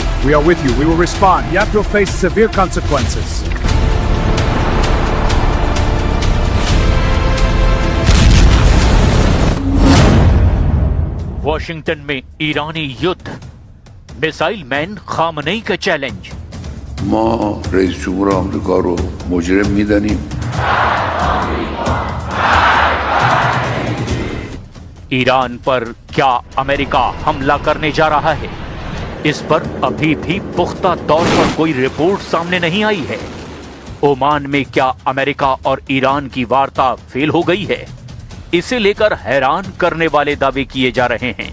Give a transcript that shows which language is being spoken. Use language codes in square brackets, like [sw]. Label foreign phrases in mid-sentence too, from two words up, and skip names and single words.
[en] We are with you. We will respond. You have to face severe consequences. [hi] वॉशिंगटन में ईरानी युद्ध, [en] missile man [hi] खामनेई का चैलेंज। [fa] ما رئیس جمهور آمریکا رو مجرم می‌دانیم. [hi] ईरान पर क्या अमेरिका हमला करने जा रहा है, इस पर अभी भी पुख्ता तौर पर कोई रिपोर्ट सामने नहीं आई है। ओमान में क्या अमेरिका और ईरान की वार्ता फेल हो गई है, इसे लेकर हैरान करने वाले दावे किए जा रहे हैं।